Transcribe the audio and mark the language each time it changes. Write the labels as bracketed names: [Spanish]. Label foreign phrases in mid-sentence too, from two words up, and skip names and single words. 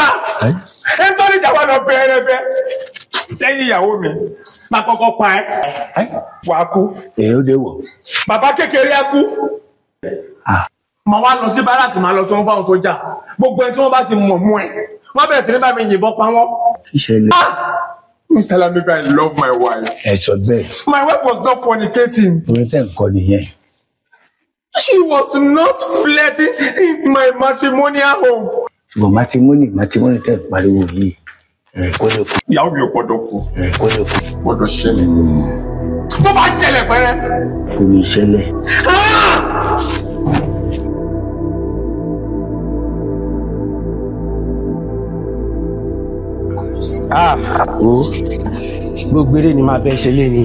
[Yoruba] Ẹ ń tọ́ níjà wà lọ bẹ̀rẹ̀ bẹ́. Lẹ́yìn ìyàwó mi, máa kọ́kọ́ pa ẹ́. Wà á kú. Èyí ó dé wọ̀. Bàbá kékeré á kú. Màá wá lọ sí báràkì máa lọ tí wọ́n fáwọn sójà. Gbogbo ẹni tí wọ́n bá ti mọ̀ mú ẹ̀. Wọ́n bẹ̀rẹ̀ sí ní bá mi yìnbọn pa wọ́n. Ìṣẹ̀lẹ̀. [English] Mr. Lamiba, I love my wife. [Yoruba] Ẹ sọ bẹ́ẹ̀. [English] My wife was not fornicating. [Yoruba] Orin tẹ̀ ń kọ nìyẹn. [English] She was not flirting in my matrimonial home. [Yoruba] Ṣùgbọ́n matrimony tẹ̀ ń pariwo yìí. Kó lè kú. Ìyàwó mi ò gbọ́dọ̀ kú. Kó lè kú. Gbọ́dọ̀ ṣẹlẹ̀. Tó bá ṣẹlẹ̀ pẹ́rẹ́. Kò ní ṣẹlẹ̀. Gbogbo eré ni máa bẹ ṣe lé ní.